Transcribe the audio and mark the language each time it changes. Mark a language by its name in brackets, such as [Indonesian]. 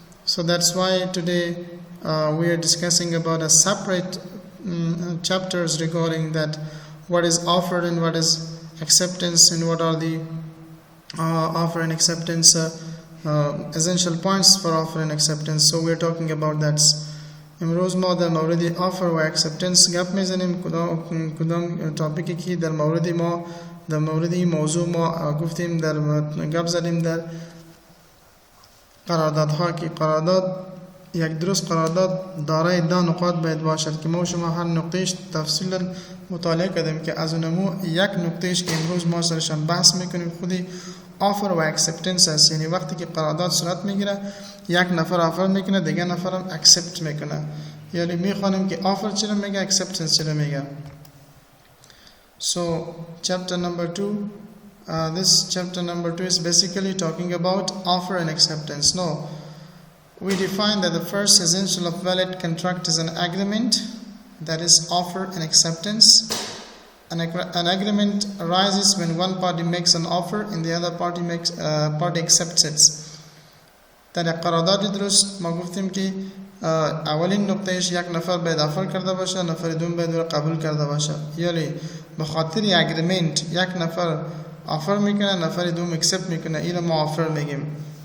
[English] So that's why today we are discussing about a separate chapters regarding that, what is offer and what is acceptance, and what are the offer and acceptance essential points for offer and acceptance. So we are talking about that. [Persian] امروز ما در مورد offer و acceptance گپ میزنیم. کدام تاپیکی که در مورد این موضوع ما گفتیم، در گپ زدیم در قراردادها که قرارداد یک درست قرارداد دارای 10 نقاط باید باشد که ما شما هر نقطهش تفصیلا مطالعه کردیم که از اونمو یک نقطهش که امروز ما سرشان بحث میکنیم خودی آفر و اکسپتنس است. یعنی وقتی که قرارداد صورت میگیره یک نفر آفر میکنه، دیگه نفرم اکسپت میکنه. یعنی میخوانیم که آفر چرا میگه، اکسپتنس چرا میگه. [English] So chapter number 2, this chapter number 2 is basically talking about offer and acceptance. No, we define that the first essential of valid contract is an agreement, that is offer and acceptance. An agreement arises when one party makes an offer and the other party accepts it. [Persian] در قرارداد درست ما گفتیم که اولین نقطهش یک نفر باید آفر کرده باشه، نفر دوم باید قبول کرده باشه. یعنی به خاطر اگریمنت یک نفر آفر میکنه، نفر دوم accept میکنه، این ما آفر میگیم.